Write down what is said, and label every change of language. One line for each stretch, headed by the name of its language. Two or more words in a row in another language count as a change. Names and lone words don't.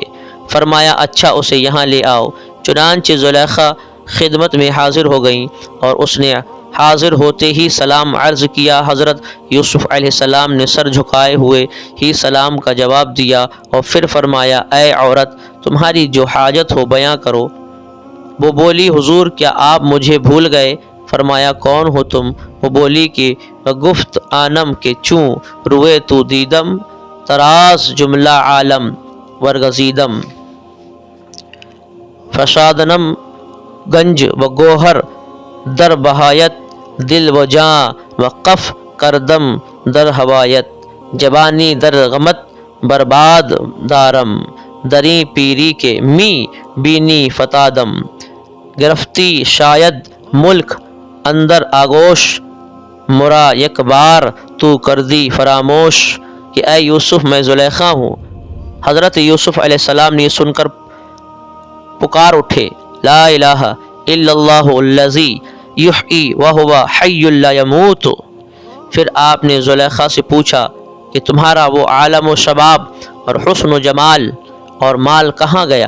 Urdu: فرمایا اچھا اسے یہاں لے آؤ۔ چنانچہ زلیخا خدمت میں حاضر ہو گئیں اور اس نے حاضر ہوتے ہی سلام عرض کیا۔ حضرت یوسف علیہ السلام نے سر جھکائے ہوئے ہی سلام کا جواب دیا اور پھر فرمایا اے عورت تمہاری جو حاجت ہو بیاں کرو۔ وہ بولی حضور کیا آپ مجھے بھول گئے؟ فرمایا کون ہو تم؟ وہ بولی کہ
Persian: گفت آنم کے چوں روئے تو دیدم، تراز جملہ عالم ورگزیدم، فشادنم گنج و گوہر در بہایت، دل و جاں و قف کردم در ہوایت، جبانی در غمت برباد دارم، دری پیری کے می بینی فتادم، گرفتی شاید ملک اندر آگوش، مرا یک بار تو کردی فراموش،
Urdu: کہ اے یوسف میں زلیخا ہوں۔ حضرت یوسف علیہ السلام نے یہ سن کر پکار اٹھے
Arabic: لا الہ الا اللہ الذی یحیی وہو حی لا یموت۔
Urdu: پھر آپ نے زلیخا سے پوچھا کہ تمہارا وہ عالم و شباب اور حسن و جمال اور مال کہاں گیا؟